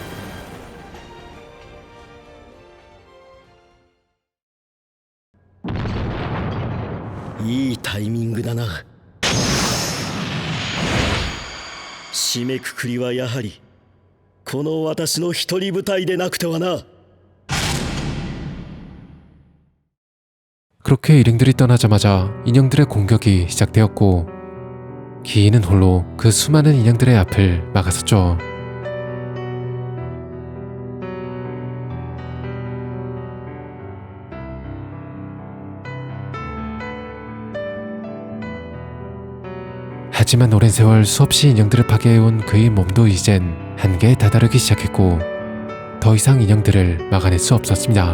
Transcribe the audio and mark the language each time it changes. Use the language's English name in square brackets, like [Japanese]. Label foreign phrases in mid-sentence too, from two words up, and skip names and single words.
[Japanese] いいタイミングだな。締めくくりはやはりこの私の一人舞台でなくてはな。 [Korean] 그렇게 일행들이 떠나자마자 인형들의 공격이 시작되었고 기인은 홀로 그 수많은 인형들의 앞을 막았었죠. 하지만 오랜 세월 수없이 인형들을 파괴해온 그의 몸도 이젠 한계에 다다르기 시작했고 더 이상 인형들을 막아낼 수 없었습니다.